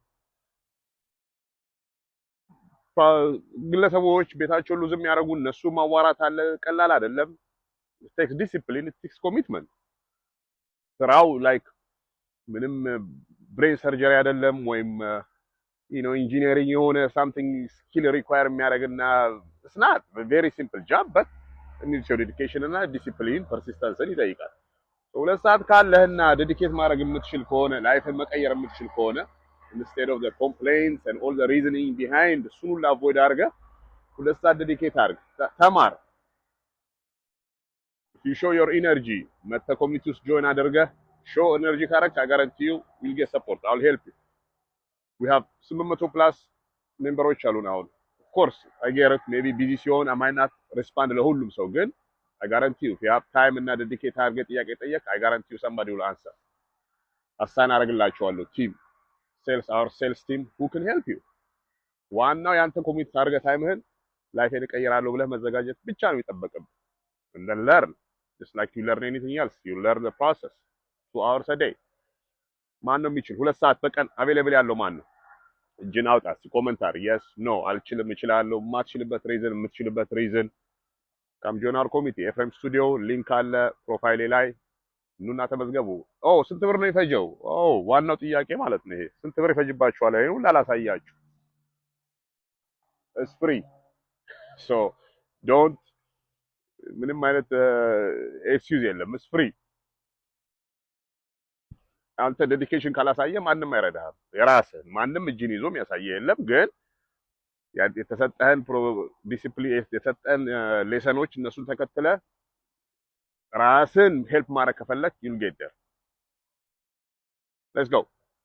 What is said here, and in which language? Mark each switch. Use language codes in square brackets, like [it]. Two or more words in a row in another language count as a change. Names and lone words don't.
[am] ግለሰቦች ቤታቸውን ሉዝ የሚያደርጉ እነሱ ማዋራት አለ። ቀላል አይደለም። [en] takes discipline፣ takes commitment። [am] ስራው ላይክ ምንም [en] brain surgery [am] አይደለም ወይም ኢንጂነሪንግ የሆነ [en] something skill require [am] የሚያደርግና [en] it's not a very simple job but it needs your dedication [am] እና [en] discipline persistence [am] ይጠይቃል። 2 ሰዓት ካለህና ዴዲኬት ማድረግ የምትችል ከሆነ ላይፍን መቀየር የምትችል ከሆነ [en] instead of the complaints and all the reasoning behind [am] እሱን ሁሉ አቮይድ አድርገህ 2 ሰዓት ዴዲኬት አድርግ፣ ተማር። [en] if you show your energy [am] መተ ኮሚኒቲ ውስጥ ጆይን አድርገህ [en] show energy [am] ካረክ [en] I guarantee you will get support. I'll help you. we have 800 plus [am] ሜምበሮች አሉን አሁን። [en] of course I get it, maybe busy ሲሆን I might not respond [am] ለሁሉም ሰው፣ ግን [en] I guarantee you if you have time [am] እና ዴዲኬት አድርገህ ጥያቄ ጠየቅ [en] I guarantee you somebody will answer። [am] አሳይን አደርግላችኋለሁ [en] team sales our sales team who can help you። [am] ዋናው ያንተ ኮሚት አድርገህ ታይምህን ላይፍን እቀይራለሁ ብለህ መዘጋጀት ብቻ ነው የሚጠበቅብህ። [en] and then learn just like you learn anything else, you learn the process 2 hours a day። [am] ማን ነው የሚችል 2 ሰዓት በቀን አቬሌብል ያለው ማን ነው? እጅን አውጣ እስኪ ኮሜንታር [en] yes no [am] አልችልም እችላለሁ። የማትችልበት ሪዝን የምትችልበት ሪዝን [en] come join our community። [am] ኤፍኤም ስቱዲዮ ሊንክ አለ ፕሮፋይሌ ላይ ኑና ተመዝገቡ። ስንት ብር ነው ይፈጀው? ዋናው ጥያቄ ማለት ነው ይሄ። ስንት ብር ይፈጅባችኋል? ይሄን ሁሉ አላሳያችሁ። [en] it's free so don't [am] ምንም አይነት ኤክስኪውዝ የለም። [en] it's free። [am] አንተ ዴዲኬሽን ካላሳየ ማንም አይረዳህም። የራስህን ማንም እጅን ይዞ የሚያሳየ የለም። ግን የተሰጠህን ዲሲፕሊን የተሰጠህን ሌሰኖች እነሱን ተከትለ ራስን ሄልፕ ማድረግ ከፈለክ [en] you'll get there። let's go።